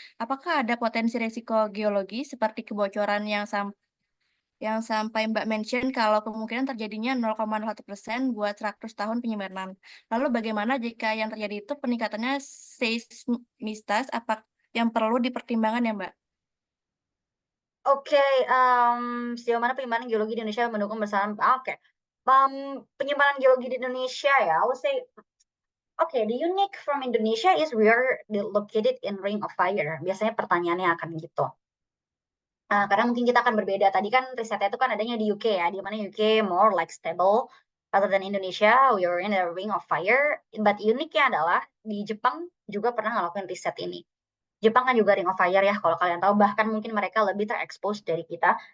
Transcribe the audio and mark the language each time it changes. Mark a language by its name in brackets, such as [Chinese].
[Indonesian] Apakah ada potensi resiko geologi seperti kebocoran yang sampai Mbak mention kalau kemungkinan terjadinya 0,01% buat 100 tahun penyimpanan. Lalu bagaimana jika yang terjadi itu peningkatannya seismitas apa yang perlu dipertimbangkan ya Mbak? Oke, sejauh mana penyimpanan geologi di Indonesia mendukung besaran? Oke. Penyimpanan geologi di Indonesia ya, [English] I would say, okay, the unique from Indonesia is we are located in Ring of Fire. [Indonesian] Biasanya pertanyaannya akan gitu. Karena mungkin kita akan berbeda. Tadi kan risetnya itu kan adanya di UK ya, di mana UK [English] more like stable. Rather than Indonesia, we are in a Ring of Fire. [Indonesian] But uniknya adalah di Jepang juga pernah ngelakuin riset ini. Jepang kan juga Ring of Fire ya, kalau kalian tahu, bahkan mungkin mereka lebih terekspos dari kita.